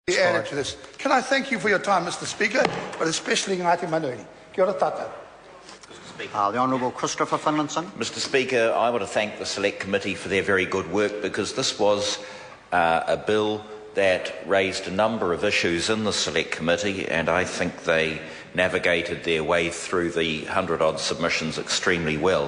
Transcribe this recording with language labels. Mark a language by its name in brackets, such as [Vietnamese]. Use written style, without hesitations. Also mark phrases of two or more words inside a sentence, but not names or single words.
[English] Added to this. Can I thank you for your time, Mr. Speaker, but especially Ngāti Manuhiri. [Māori] Kia ora tātou. [English] The Honourable Christopher Finlinson. Mr. Speaker, I want to thank the Select Committee for their very good work, because this was a bill that raised a number of issues in the Select Committee, and I think they navigated their way through the 100-odd submissions extremely well.